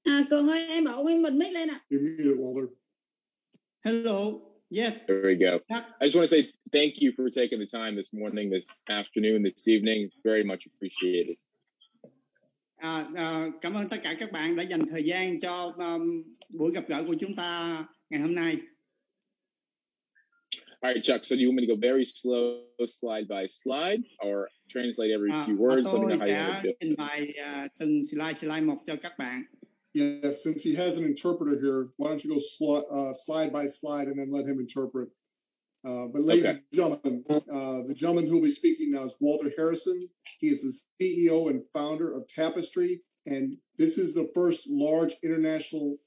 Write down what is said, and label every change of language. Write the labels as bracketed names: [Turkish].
[Vietnamese] Cường ơi, em bảo anh bật mic lên ạ. [English] Hello. Yes. There we go. I just want to say thank you for taking the time this morning, this afternoon, this evening. Very much appreciated. [Vietnamese] Cảm ơn tất cả các bạn đã dành thời gian cho buổi gặp gỡ của chúng ta ngày hôm nay. [English] All right, Chuck. So do you want me to go very slow, slide by slide, or translate every few words? Let me know how you want to do. [Vietnamese] Trình bày từng slide một cho các bạn. [English] Yeah, since he has an interpreter here, why don't you go slide by slide and then let him interpret. But ladies and gentlemen, the gentleman who will be speaking now is Walter Harrison. He is the CEO and founder of Tapestri, and this is the first large international